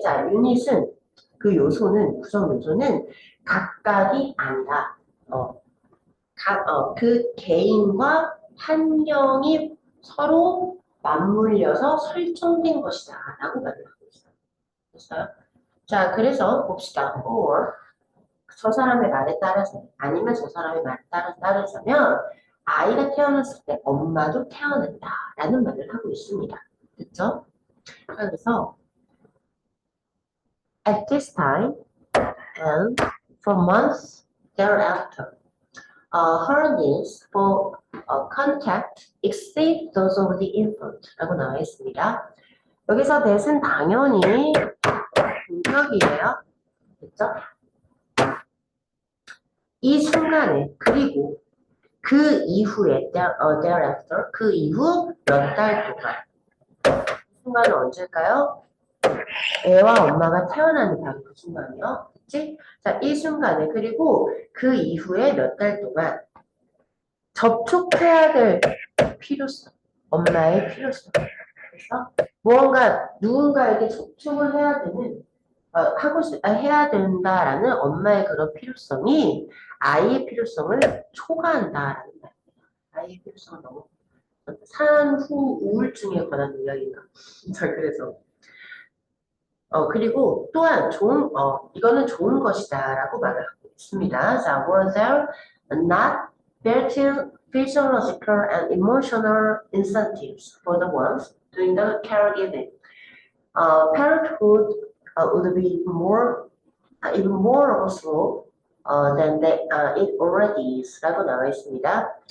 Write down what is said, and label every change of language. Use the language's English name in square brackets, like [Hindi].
[Korean] 자, 유닛은 그 요소는 구성 요소는 각각이 아니라 그 개인과 환경이 서로 맞물려서 설정된 것이다라고 말을 하고 있어요. 됐어요? 자, 그래서 봅시다. or 저 사람의 말에 따라서 아니면 저 사람의 말에 따르자면 아이가 태어났을 때 엄마도 태어난다라는 말을 하고 있습니다. 그렇죠? 그래서 [English] at this time and for months thereafter, her needs for contact exceed those of the infant라고 [Korean] 나와 있습니다. 여기서 that은 당연히 공격이에요. 그렇죠? 이 순간에 그리고 그 이후에 thereafter 그 이후 몇 달 동안 그 순간은 언제일까요? 애와 엄마가 태어나는 바로 그 순간이요. 그치? 자, 이 순간에 그리고 그 이후에 몇 달 동안 접촉해야 될 필요성, 엄마의 필요성. 그래서 무언가 누군가에게 접촉을 해야 되는 해야 된다라는 엄마의 그런 필요성이 아이의 필요성을 초과한다라는 말입니다. 아이의 필요성은 너무 산후 우울증에 관한 이야기가. 자, 그래서 그리고 또한 이거는 좋은 것이다라고 말을 하고 있습니다. [English] 자, were there not built-in physiological and emotional incentives for the ones doing the caregiving? Parenthood would be even more of a slope than it already is [Korean] 라고 나와 있습니다.